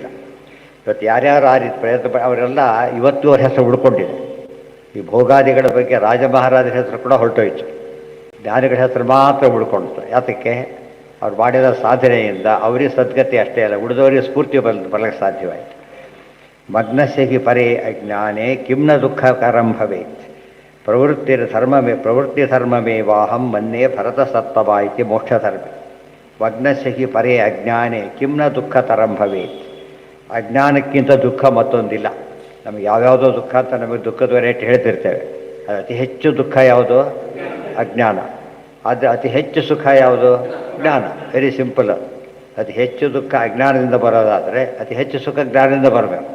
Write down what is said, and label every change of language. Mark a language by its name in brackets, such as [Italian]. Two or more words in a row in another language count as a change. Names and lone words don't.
[Kannada] ಇವತ್ತು ಯಾರ್ಯಾರು ಆ ರೀತಿ ಪ್ರಯತ್ನ ಅವರೆಲ್ಲ ಇವತ್ತು ಅವ್ರ ಹೆಸರು ಉಳ್ಕೊಂಡಿದೆ. ಈ ಭೋಗಾದಿಗಳ ಬಗ್ಗೆ ರಾಜ ಮಹಾರಾಜರ ಹೆಸರು ಕೂಡ ಹೊರಟೋಯ್ತು. ಜ್ಞಾನಿಗಳ ಹೆಸರು ಮಾತ್ರ ಉಳ್ಕೊಂಡಿತು. ಯಾತಕ್ಕೆ? ಅವ್ರು ಮಾಡಿದ ಸಾಧನೆಯಿಂದ ಅವರಿಗೆ ಸದ್ಗತಿ ಅಷ್ಟೇ ಅಲ್ಲ, ಉಳಿದವರಿಗೆ ಸ್ಫೂರ್ತಿ ಬರಲಿಕ್ಕೆ ಸಾಧ್ಯವಾಯಿತು. [Sanskrit] ಮಗ್ನಸ್ಯ ಹಿ ಪರೇ ಅಜ್ಞಾನೇ ಕಿಂ ನ ದುಃಖಕರಂ ಭವೇತ್ ಪ್ರವೃತ್ತಿ ಧರ್ಮಮೇವಾಹಂ ಮನ್ಯೇ ಭರತಸತ್ತಮ ಇತಿ ಮೋಕ್ಷಧರ್ಮಿ. ಮಗ್ನಸ್ಯ ಹಿ ಪರೇ ಅಜ್ಞಾನೇ ಕಿಂ ನ ದುಃಖತರಂ ಭವೇತ್. [Kannada] ಅಜ್ಞಾನಕ್ಕಿಂತ ದುಃಖ ಮತ್ತೊಂದಿಲ್ಲ. ನಮಗೆ ಯಾವ್ಯಾವುದೋ ದುಃಖ ಅಂತ ನಮಗೆ ದುಃಖದ ರೇಟ್ ಹೇಳ್ತಿರ್ತೇವೆ. ಅದು ಅತಿ ಹೆಚ್ಚು ದುಃಖ ಯಾವುದು? ಅಜ್ಞಾನ. ಅದು ಅತಿ ಹೆಚ್ಚು ಸುಖ ಯಾವುದು? ಜ್ಞಾನ. [English] very simple. [Kannada] ಅತಿ ಹೆಚ್ಚು ದುಃಖ ಅಜ್ಞಾನದಿಂದ ಬರೋದಾದರೆ ಅತಿ ಹೆಚ್ಚು ಸುಖ ಜ್ಞಾನದಿಂದ ಬರಬೇಕು.